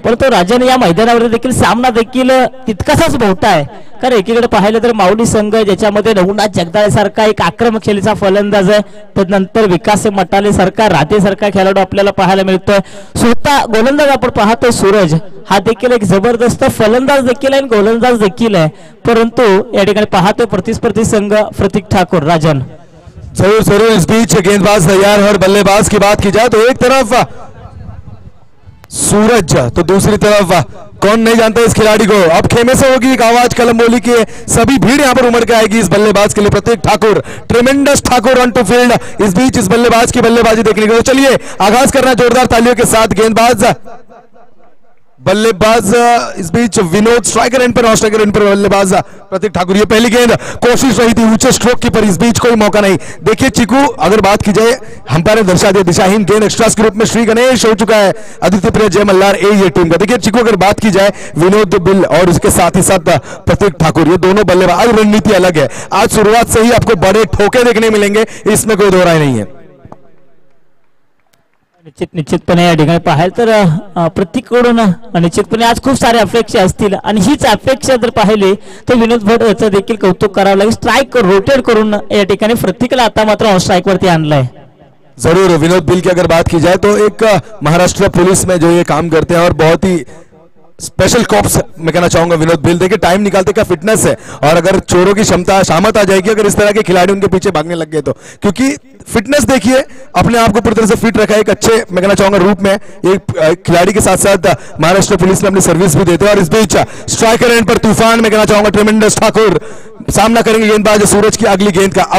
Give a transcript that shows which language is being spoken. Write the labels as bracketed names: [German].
[Marathi] परंतु राजन या मैदानावर देखील सामना देखील तितकासाच मोठा आहे, कारण एकीकडे पाहिलं तर माऊली संघ ज्याच्यामध्ये रघुनाथ जगदाळे सारखा एक आक्रमक शैलीचा फलंदाज आहे, त्यानंतर विकास मटाले सारखा राधे सारखा खेळाडू आपल्याला पाहायला मिळतोय। स्वतः गोलंदाज आपण पाहतोय सूरज हा देखील एक जबरदस्त फलंदाज देखील आहे, गोलंदाज देखील आहे, परंतु या ठिकाणी पाहतोय प्रतिस्पर्धी संघ प्रतीक ठाकूर। राजन [Hindi] जरूर इस बीच गेंदबाज तैयार है और बल्लेबाज की बात की जाए तो एक तरफ सूरज तो दूसरी तरफ कौन नहीं जानता इस खिलाड़ी को। अब खेमे से होगी एक आवाज कलम्बोली की, सभी भीड़ यहां पर उमड़ के आएगी इस बल्लेबाज के लिए। प्रतीक Thakur, [English] Tremendous Thakur on to field. [Hindi] इस बीच इस बल्लेबाज की बल्लेबाजी देखने को, तो चलिए आगाज करना जोरदार तालियों के साथ। गेंदबाज बल्लेबाज इस बीच विनोद स्ट्राइकर एंड पर, नॉन स्ट्राइकर एंड पर बल्लेबाज प्रतीक ठाकुर। ये पहली गेंद कोशिश रही थी ऊंचे स्ट्रोक की, पर इस बीच कोई मौका नहीं। देखिए चिकू, अगर बात की जाए अंपायर ने दर्शा दिया दिशाहीन गेंद, एक्स्ट्रास के रूप में श्री गणेश हो चुका है आदित्य प्रिया जय मल्हार ए ये टीम का। देखिए चिकू, अगर बात की जाए विनोद बिल और उसके साथ ही साथ प्रतीक ठाकुर, ये दोनों बल्लेबाज, आज रणनीति अलग है, आज शुरुआत से ही आपको बड़े ठोके देखने मिलेंगे, इसमें कोई दो राय नहीं है। [Marathi] निश्चितपणे या ठिकाणी पाहायला तर प्रत्येककडून निश्चितपणे आज खूप साऱ्या अपेक्षा असतील आणि हीच अपेक्षा जर पाहिली तर विनोद भट याचं देखील कौतुक करावं लागेल। स्ट्राइक रोटेट करून या ठिकाणी प्रत्येकाला आता मात्र ऑन स्ट्राइक वरती आणलंय। [Hindi] जरूर विनोद बिल की अगर बात की जाए तो एक महाराष्ट्र पुलिस में जो ये काम करते हैं और बहुत ही स्पेशल कॉप्स मैं कहना चाहूंगा विनोद बिल। देखिए टाइम निकालते का फिटनेस है, और अगर चोरों की क्षमता शामत आ जाएगी अगर इस तरह के खिलाड़ी उनके पीछे भागने लग गए तो, क्योंकि फिटनेस देखिए अपने आप को पूरी तरह से फिट रखा है एक अच्छे मैं कहना चाहूंगा रूप में एक खिलाड़ी के साथ साथ महाराष्ट्र पुलिस में अपनी सर्विस भी देते हैं। और इस बीच स्ट्राइकर एंड पर तूफान मैं कहना चाहूंगा ट्रेमेंडस ठाकुर सामना करेंगे गेंदबाज सूरज की अगली गेंद का।